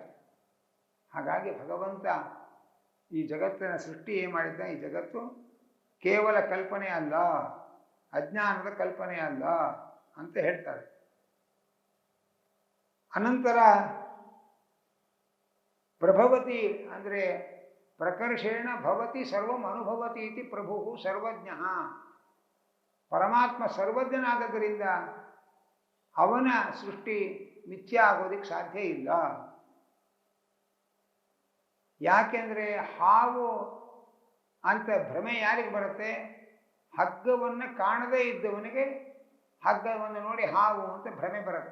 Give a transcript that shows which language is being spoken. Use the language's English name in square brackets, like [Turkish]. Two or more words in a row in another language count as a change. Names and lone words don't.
[Kannada] ಹಾಗಾಗಿ ಭಗವಂತ ಈ ಜಗತ್ತಿನ ಸೃಷ್ಟಿ ಏನು ಮಾಡಿದ್ದ, ಈ ಜಗತ್ತು ಕೇವಲ ಕಲ್ಪನೆ ಅಲ್ಲ, ಅಜ್ಞಾನದ ಕಲ್ಪನೆ ಅಲ್ಲ ಅಂತ ಹೇಳ್ತಾರೆ. [Sanskrit] ಅನಂತರ ಪ್ರಭವತಿ ಅಂದರೆ ಪ್ರಕರ್ಷೇಣ ಭವತಿ ಸರ್ವಂ ಅನುಭವತಿ ಇತಿ ಪ್ರಭು ಸರ್ವಜ್ಞ. [Kannada] ಪರಮಾತ್ಮ ಸರ್ವಜ್ಞನಾದದರಿಂದ ಅವನ ಸೃಷ್ಟಿ ಮಿಥ್ಯ ಆಗೋದಕ್ಕೆ ಸಾಧ್ಯ ಇಲ್ಲ. ಯಾಕೆಂದರೆ ಹಾವು ಅಂತ ಭ್ರಮೆ ಯಾರಿಗೆ ಬರುತ್ತೆ? ಹಗ್ಗವನ್ನು ಕಾಣದೇ ಇದ್ದವನಿಗೆ ಹಗ್ಗವನ್ನು ನೋಡಿ ಹಾವು ಅಂತ ಭ್ರಮೆ ಬರುತ್ತೆ.